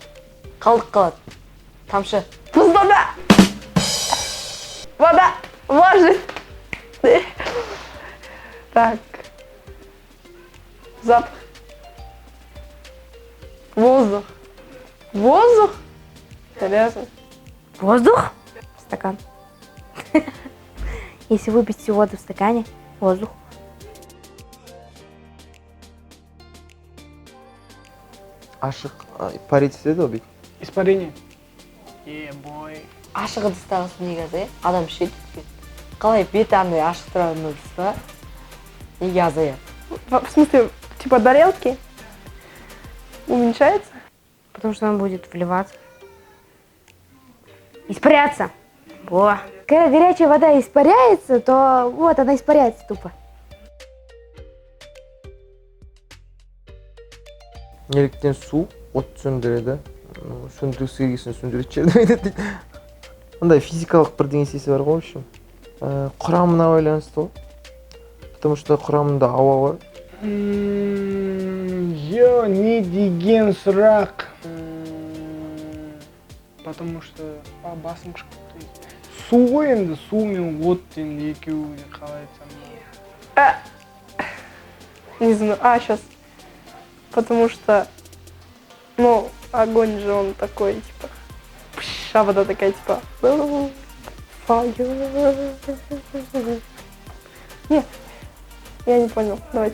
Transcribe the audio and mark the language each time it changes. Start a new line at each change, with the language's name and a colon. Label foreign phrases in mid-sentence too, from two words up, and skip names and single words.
Kazakh: Қалдық қалады. Тамшы.
Russian: Пустота. Вода. Влажность. Так. Запах. Воздух. Воздух? Серьезно? Воздух? Стакан. Если выпить всю воду в стакане, воздух.
Kazakh: Ашық парить етеді ғой бүйтіп.
Russian: Испарение. Бой.
Kazakh: Ашық ыдыстағы су неге адам ішеді. Қалай беті андай ашық тұратын ыдыста неге азаяды?
Russian: В смысле, типа тарелки? Уменьшается? Потому что он будет вливаться. Испаряться. Во. Когда горячая вода испаряется, то вот она испаряется тупо.
Kazakh: Неліктен су от сөндіреді. Сөндіргісі келгесін сөндіреді жерді дейді. Ондай физикалық бірдеңесі бар ғой,
Russian: в общем.
Kazakh: Құрамына байланысты ғой.
Russian: Потому что
Kazakh: құрамында ауа бар. Не деген сұрақ.
Russian: Потому что
Kazakh: басым шықты. Су ғой енді, су мен от енді екеуі қалай айтсам.
Russian: Не знаю. Сейчас. Потому что, огонь же он такой, типа, а вода такая, типа, fire. Нет, я не понял, давайте.